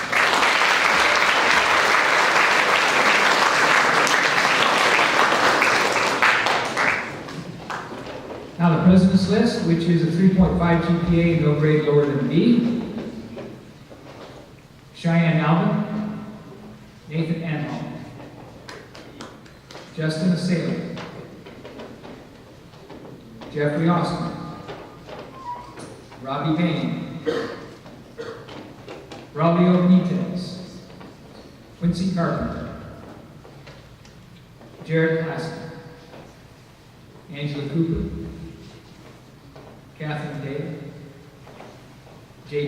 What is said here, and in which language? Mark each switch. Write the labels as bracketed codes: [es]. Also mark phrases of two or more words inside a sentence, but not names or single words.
[en] Now the president's list, which is a 3.5 GPA, no grade lower than B. Cheyenne Alvin, Nathan Anhall, Justin Assailor, Jeffrey Austin, Robbie Bain, Braulio Benitez, Quincy Carpenter, Jared Clasker, Angela Cooper, Catherine Day, J.